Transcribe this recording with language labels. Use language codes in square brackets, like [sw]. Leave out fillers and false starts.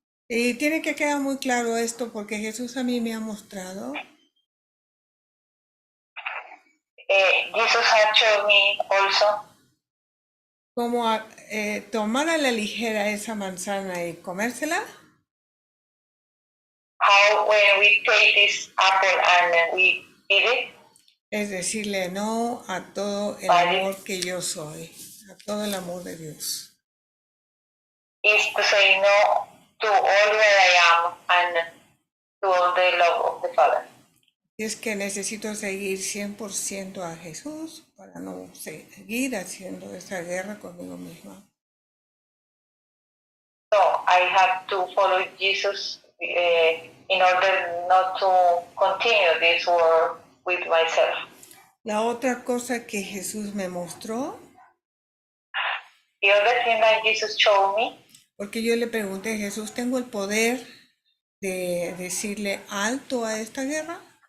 [es] Y tiene que quedar muy claro esto porque Jesús a mí me ha mostrado [en] Jesus had shown me also [es] cómo tomar a la ligera esa manzana y comérsela [en] how when we take this apple and we eat it, [es] es decirle no a todo el Vale. amor que yo soy, a todo el amor de Dios. [en] is to say no to all where I am and to all the love of the Father. [es] Y es que necesito seguir 100% a Jesús para no seguir haciendo esa guerra conmigo misma. [en] So I have to follow Jesus in order not to continue this war with myself. [es] La otra cosa que Jesús me mostró, [en] The other thing that Jesus showed me, [es] porque yo le pregunté, Jesús, ¿tengo el poder de decirle alto a esta guerra?